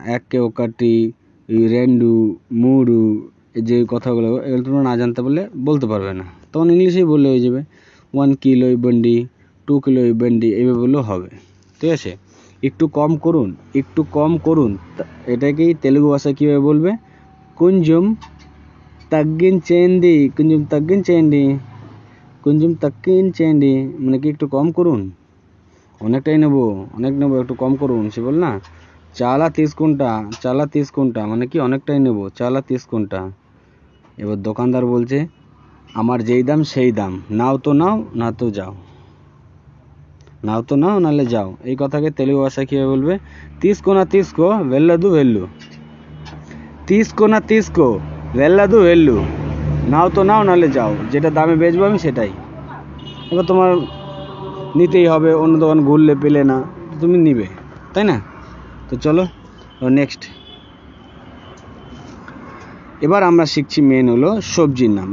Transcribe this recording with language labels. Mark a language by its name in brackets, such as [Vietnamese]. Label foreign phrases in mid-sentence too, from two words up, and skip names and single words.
[Bangla] এককে [Telugu] ఒకటి, రెండు, మూడు, [Bangla] যে কথাগুলো এগুলো তোমরা না জানতে পারলে বলতে পারবে না, তখন ইংলিশেই বললে হয়ে যাবে। 1 [Telugu] కిలో ఇవ్వండి, [Bangla] 2 [Telugu] కిలో ఇవ్వండి, [Bangla] এইভাবে বললেও হবে, ঠিক আছে? একটু কম করুন, একটু কম করুন, এটাকেই তেলুগু ভাষায় কীভাবে বলবে? [Telugu] কুঞ্জুম తగ్గించేయండి, కొంచెం తగ్గించేయండి, కొంచెం తగ్గించేయండి, [Bangla] মানে কি একটু কম করুন, অনেকটাই নেবো, অনেক নেবো, একটু কম করুন। সে বল না [Telugu] చాలా తీసుకుంటా, చాలా తీసుకుంటా, [Bangla] মানে কি অনেকটাই নেবো, [Telugu] చాలా తీసుకుంటా। [Bangla] এবার দোকানদার বলছে আমার যেই দাম সেই দাম, নাও তো নাও, না তো যাও, নাও তো নাও নাহলে যাও। এই কথাকে তেলুগু ভাষায় কীভাবে বলবে? [Telugu] తీసుకో না తీసుకో, వెళ్ళదు వెళ్ళు। తీసుకో না తీసుకో, వెళ్ళదు వెళ్ళు, [Bangla] নাও তো নাও নাহলে যাও, যেটা দামে বেচবো আমি সেটাই। এবার তোমার নিতেই হবে, অন্য দোকান ঘুরলে পেলে না, তুমি নিবে, তাই না? তো চলো নেক্সট। এবার আমরা শিখছি মেন হলো সবজির নাম।